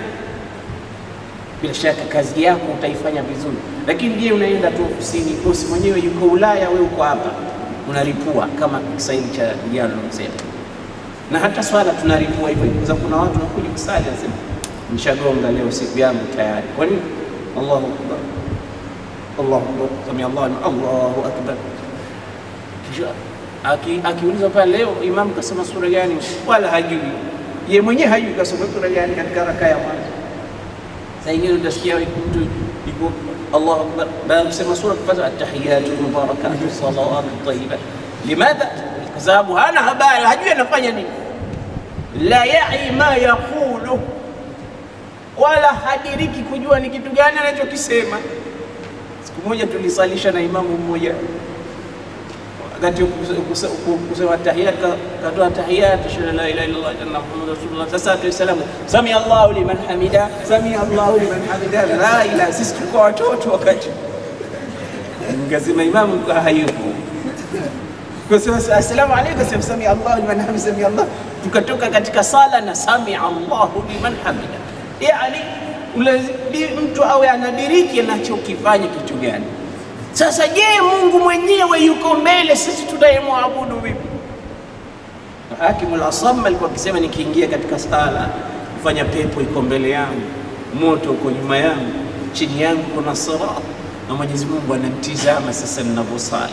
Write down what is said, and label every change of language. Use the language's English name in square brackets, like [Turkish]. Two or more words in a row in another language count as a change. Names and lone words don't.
[Swahili] Bila shaka kazi yako utaifanya vizuri, lakini je, unaenda tu ofisini, bosi mwenyewe yuko Ulaya, wewe uko hapa, unalipua kama Kiswahili cha vijana wanasema. Na hata swala tunalipua hivyo, kwa sababu kuna watu wanakuja kusali wanasema nishagonga leo, siku yangu tayari. Kwa nini? [Arabic] الله أكبر، الله أكبر، سمع الله أكبر. [Swahili] Akiuliza pale leo imam kasoma sura gani, wala hajui yeye mwenyewe, hajui kasoma sura gani katika rakaa ya mwanzo. Sasa ingine utasikia mtu yuko [Arabic] الله أكبر, [Swahili] baada kusema sura kwanza [Arabic] التحيات المباركات الصلوات الطيبات. Limadha? [Swahili] Kwa sababu hana habari, hajui anafanya nini, [Arabic] لا يعي ما يقول, [Swahili] wala hadiriki kujua ni kitu gani anachokisema. Siku moja tulisalisha na imamu mmoja, wakati kusema tahiyat, katoa tahiyat [Arabic] أشهد لا إله إلا الله أن محمدا رسول الله. [Swahili] Sasa tuisalamu [Arabic] سمع الله لمن حمده، سمع الله لمن حمده, لا إله. [Swahili] Sisi tulikuwa watoto wakati ngasema imamu kwa hayupo, kwa sababu [Arabic] السلام عليكم سمع الله لمن حمده، سمع الله, [Swahili] tukatoka katika sala na [Arabic] سمع الله لمن حمده. [Swahili] Yani mtu awe anadiriki anachokifanya kitu gani. Sasa je, Mungu mwenyewe yuko mbele, sisi tunayemwabudu vipi? Hakimu al-Asam alikuwa akisema, nikiingia katika sala kufanya, pepo iko mbele yangu, moto uko nyuma yangu, chini yangu kuna sirat, na Mwenyezi Mungu ananitizama sasa ninaposali.